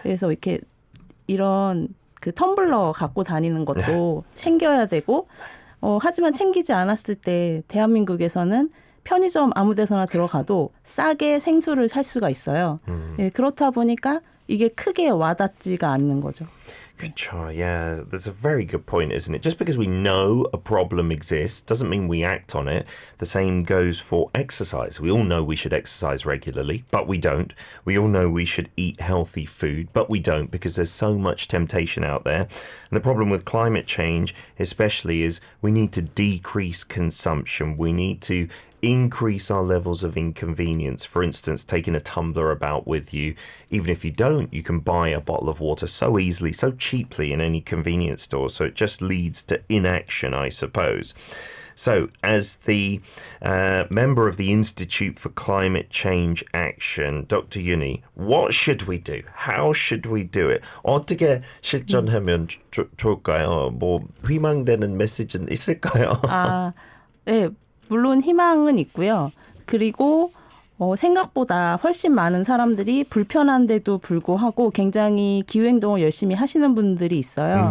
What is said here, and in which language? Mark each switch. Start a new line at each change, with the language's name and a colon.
Korean: 그래서 이렇게 이런 그 텀블러 갖고 다니는 것도 챙겨야 되고 하지만 챙기지 않았을 때 대한민국에서는 편의점 아무 데서나 들어가도 싸게 생수를 살 수가 있어요. 예, 그렇다 보니까 이게 크게 와닿지가 않는 거죠. 그렇죠.
English: Yeah, that's a very good point, isn't it? Just because we know a problem exists doesn't mean we act on it. The same goes for exercise. We all know we should exercise regularly, but we don't. We all know we should eat healthy food, but we don't because there's so much temptation out there. And the problem with climate change, especially, is we need to decrease consumption. We need to increase our levels of inconvenience. For instance, taking a tumbler about with you. Even if you don't, you can buy a bottle of water so easily, so cheaply in any convenience store. So it just leads to inaction, I suppose. So, as the member of the Institute for Climate Change Action, Dr. Yuni, what should we do? How should we do it?
Korean: 어떻게 실천하면 좋을까요? 뭐 희망되는 메시지는 있을까요? 네. 물론 희망은 있고요. 그리고 생각보다 훨씬 많은 사람들이 불편한데도 불구하고 굉장히 기후행동을 열심히 하시는 분들이 있어요.